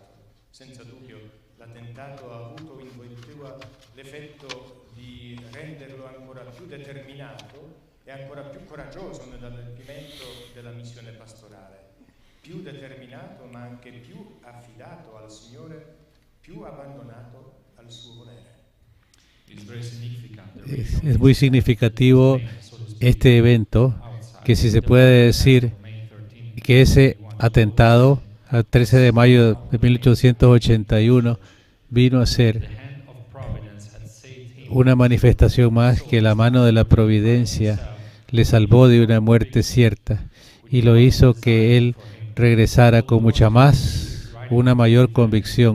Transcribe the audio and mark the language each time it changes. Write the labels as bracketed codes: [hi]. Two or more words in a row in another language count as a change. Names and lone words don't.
[it] Senza dubbio l'attentato ha avuto in Wojtyła l'effetto di renderlo ancora più determinato e ancora più coraggioso nell'adempimento della missione pastorale. Più determinato, ma anche più affidato al Signore, più abbandonato al suo volere. [es] Es muy significativo este evento, que si se puede decir que ese atentado al 13 de mayo de 1881 vino a ser una manifestación más que la mano de la providencia le salvó de una muerte cierta y lo hizo que él regresara con una mayor convicción.